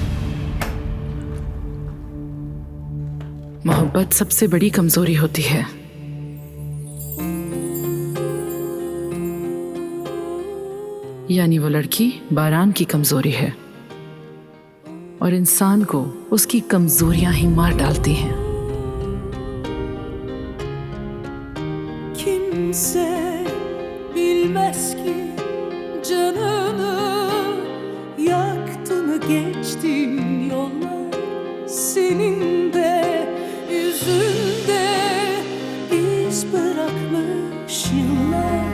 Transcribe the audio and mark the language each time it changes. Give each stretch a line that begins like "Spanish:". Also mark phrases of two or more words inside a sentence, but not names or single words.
Hindi: मोहब्बत सबसे बड़ी कमजोरी होती है। यानी वो लड़की बारान की कमजोरी है और इंसान को उसकी कमजोरियां ही मार डालती हैं।
Turkish: Kimse bilmez ki canını yaktı mı geçtiğin yollar, senin de yüzünde iz bırakmış yıllar.